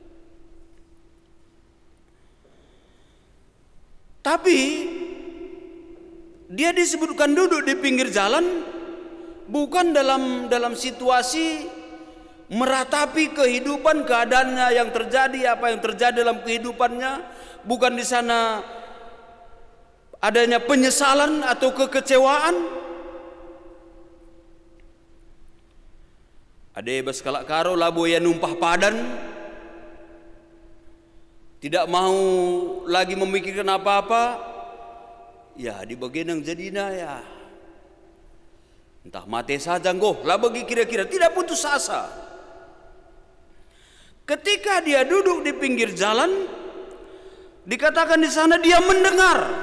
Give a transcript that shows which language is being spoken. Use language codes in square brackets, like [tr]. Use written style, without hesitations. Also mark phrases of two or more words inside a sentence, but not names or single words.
[id] Tapi dia disebutkan duduk di pinggir jalan bukan dalam situasi meratapi kehidupan, keadaannya yang terjadi, apa yang terjadi dalam kehidupannya. Bukan di sana adanya penyesalan atau kekecewaan. [btx] Ade baskalak karo labo ya numpah padan, [id] tidak mau lagi memikirkan apa-apa, ya di bagian yang jadinya ya entah mati saja ngoh lah bagi kira-kira tidak putus asa. Ketika dia duduk di pinggir jalan, dikatakan di sana dia mendengar.